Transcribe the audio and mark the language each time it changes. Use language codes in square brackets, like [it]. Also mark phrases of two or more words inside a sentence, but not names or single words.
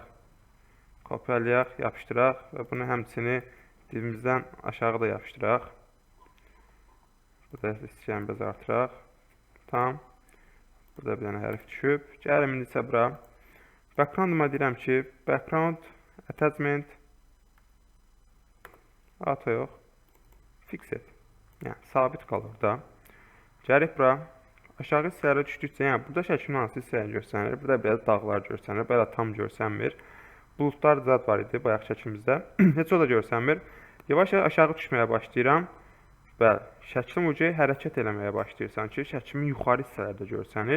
[az] Kopyalayaq, yapışdıraq və bunu həmçini divimizdən aşağı da yapışdıraq. Burada istəyən biraz artıraq. Tamam. Burada bir dənə hərf düşüb. Gəlim indi isə bura. Background-uma deyirəm ki, [en] background attachment auto yox. [az] Fixed. Yəni sabit qalır da. Gəlib bura. Aşağı hissələrə düşdükcə, yəni burada şəklin hansı hissələri görsənir. Burada biraz dağlar görsənir. Belə tam görsənmir. Buludlar zad var idi bayaq şəklimizdə. Heç o da görsənmir. Yavaş-yavaş aşağı düşməyə başlayıram. Və şəklim ucu hərəkət eləməyə başlayırsan ki, şəklimin yuxarı hissələri də görsənir.